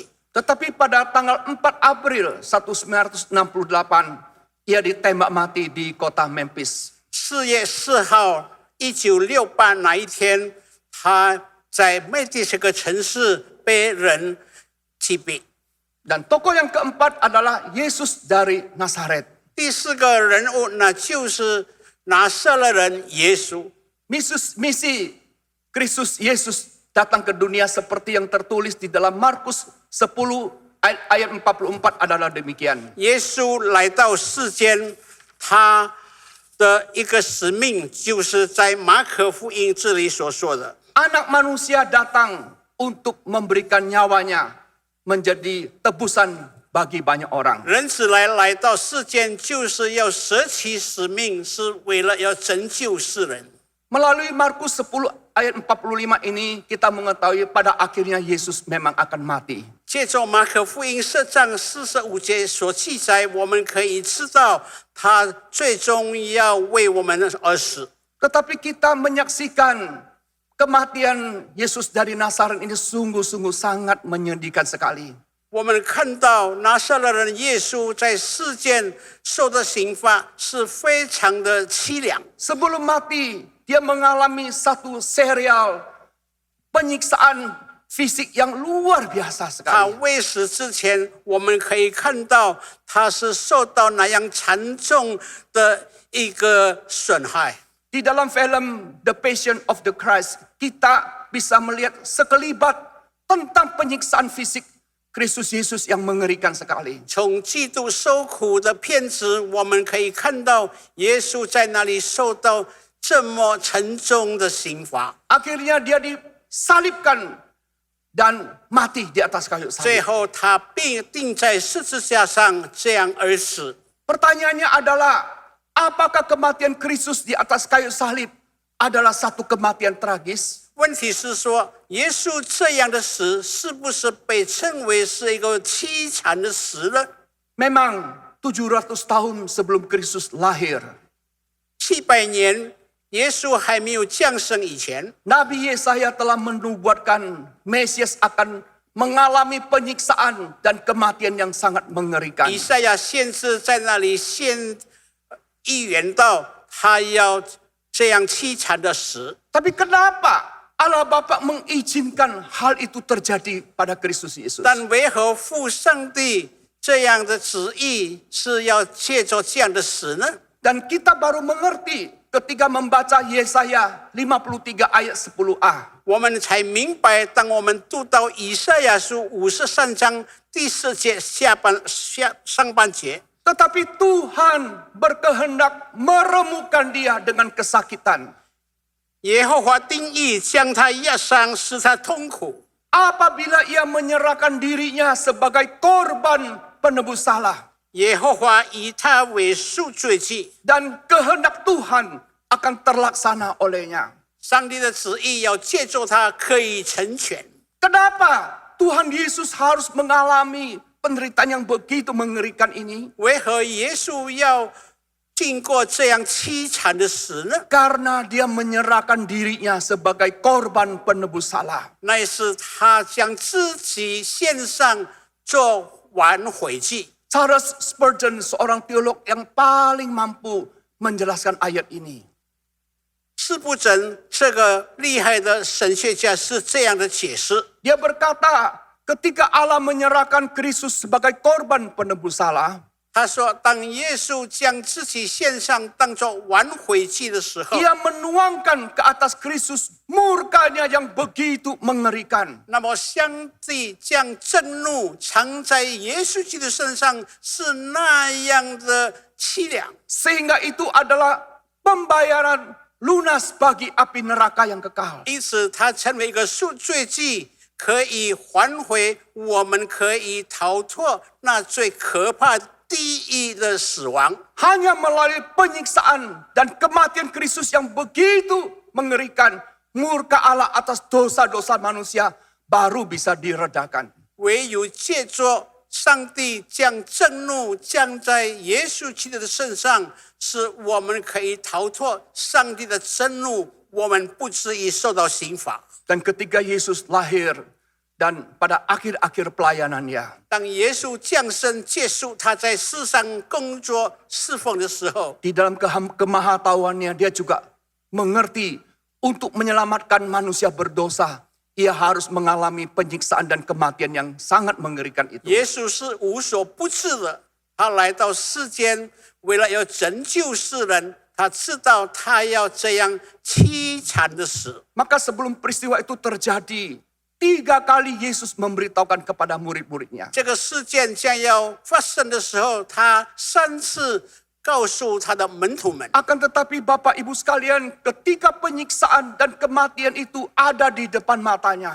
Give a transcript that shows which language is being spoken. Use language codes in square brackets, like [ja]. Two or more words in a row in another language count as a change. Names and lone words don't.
[id] Tetapi pada tanggal 4 April 1968, ia ditembak mati di kota Memphis. [zh] 4 月4号，1968那一天，他在麦迪这个城市被人击毙。 [id] Dan tokoh yang keempat adalah Yesus dari Nazaret. [zh] 第四个人物那就是拿撒勒人耶稣。 [id] Misi Kristus Yesus datang ke dunia seperti yang tertulis di dalam Markus 10 ayat 44 adalah demikian. [zh] 耶稣来到世间，他的一个使命就是在马可福音这里所说的。 [id] Anak manusia datang untuk memberikan nyawanya menjadi tebusan bagi banyak orang. [zh] 人子来到世间，就是要舍弃使命，是为了要拯救世人。 [id] Melalui Markus 10 ayat 45 ini kita mengetahui pada akhirnya Yesus memang akan mati. [zh] 借着马可福音10章45节所记载，我们可以知道他最终要为我们而死。 [id] Tetapi kita menyaksikan kematian Yesus dari Nazaret ini sungguh-sungguh sangat menyedihkan sekali. [zh] 我们看到拿撒勒人耶稣在世间受的刑罚是非常的凄凉。 [id] Sebelum mati, dia mengalami satu serial penyiksaan fisik yang luar biasa [zh] 他 [id] sekali. [zh] 未死之前，我们可以看到他是受到那样惨重的一个损害。 [id] Di dalam film The Passion of the Christ, kita bisa melihat sekelibat tentang penyiksaan fisik Kristus Yesus yang mengerikan sekali. [zh] 从基督受苦的片子，我们可以看到耶稣在那里受到这么沉重的刑罚。 [id] Akhirnya dia disalibkan dan mati di atas kayu [zh] 最 [id] salib. [zh] 后他被钉在十字架上，这样而死。 [id] Pertanyaannya adalah, apakah kematian Kristus di atas kayu salib adalah satu kematian tragis? [zh] 问题是说，耶稣这样的死，是不是被称为是一个凄惨的死呢？ [id] Memang 700 tahun sebelum Kristus lahir, [zh] 700 年，耶稣还没有降生以前， [id] Nabi Yesaya telah menubuatkan Mesias akan mengalami penyiksaan dan kematian yang sangat mengerikan. [zh] 以赛亚先知在那里预言到，他要这样凄惨的死。 [id] Tapi kenapa Allah Bapa mengizinkan hal itu terjadi pada Kristus Yesus? [zh] 但为何父上帝这样的旨意是要借着这样的死呢？ [id] Dan kita baru mengerti ketika membaca Yesaya 53 ayat 10a. [zh] 我们才明白，当我们读到以赛亚书53章第4节上半节， [id] Tetapi Tuhan berkehendak meremukkan dia dengan kesakitan. [zh] 耶和华定义将他压伤，使他痛苦。 [id] Apabila ia menyerahkan dirinya sebagai korban penebus salah. [zh] 耶和华以他为赎罪祭， [id] Dan kehendak Tuhan akan terlaksana olehnya. [zh] 上帝的旨意要借助他可以成全。 [id] Kenapa Tuhan Yesus harus mengalami penderitaan yang begitu mengerikan ini? [zh] 为何耶稣要经过这样凄惨的死呢？ [id] Karena dia menyerahkan dirinya sebagai korban penebus salah. [zh] 那是他将自己献上做挽回祭。 [id] Charles Spurgeon, seorang teolog yang paling mampu menjelaskan ayat ini. [zh] 斯布真这个厉害的神学家是这样的解释： [id] Dia berkata, ketika Allah menyerahkan Kristus sebagai korban penebus salah, [zh] 他说，当耶稣将自己献上当作挽回祭的时候， [id] ia menuangkan ke atas Kristus murkanya yang begitu mengerikan. [zh] 那么上帝将震怒藏在耶稣基督身上，是那样的凄凉， [id] Sehingga itu adalah pembayaran lunas bagi api neraka yang kekal. [zh] 因此他成为一个赎罪祭，可以还回我们，可以逃脱那最可怕地狱的死亡。 [id] Hanya melalui penyiksaan dan kematian Kristus yang begitu mengerikan, murka Allah atas dosa-dosa manusia baru bisa diredakan. [zh] 唯有借着上帝将震怒降在耶稣基督的身上，使我们可以逃脱上帝的震怒，我们不至于受到刑罚。 [id] Dan ketika Yesus lahir dan pada akhir-akhir pelayanannya, [zh] 当耶稣降生结束他在世上工作侍奉的时候， [id] di dalam kemahatauannya dia juga mengerti untuk menyelamatkan manusia berdosa, ia harus mengalami penyiksaan dan kematian yang sangat mengerikan itu. [zh] 耶稣是无所不知的，他来到世间，为了要拯救世人，他知道他要这样凄惨的死。 [id] Maka sebelum peristiwa itu terjadi, 3 kali Yesus memberitahukan kepada murid-muridnya. [zh] 这个事件将要发生的时候，他3次告诉他的门徒们。 [id] Akan tetapi Bapak Ibu sekalian, ketika penyiksaan dan kematian itu ada di depan matanya,